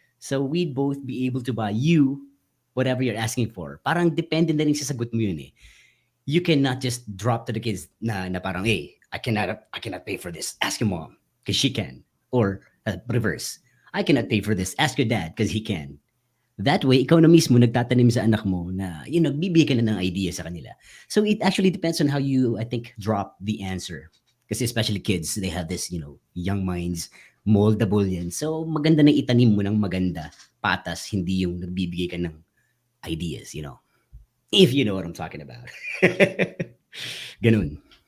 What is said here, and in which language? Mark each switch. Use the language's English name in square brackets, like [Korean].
[English] So we'd both be able to buy you whatever you're asking for. [Filipino] Parang depende na rin sa sagot mo yun eh. [English] You cannot just drop to the kids na parang, hey, I cannot pay for this. Ask your mom because she can. Or reverse. I cannot pay for this. Ask your dad because he can. [Filipino] That way, ikaw na mismo nagtatanim sa anak mo na, nagbibigay ka na ng idea sa kanila. [English] So it actually depends on how you, I think, drop the answer. Kasi especially kids, they have this, young minds, moldable yan. [Filipino] So maganda na itanim mo ng maganda, patas, hindi yung nagbibigay ka ng ideas, [English] if you know what I'm talking about. [Filipino] Ganun.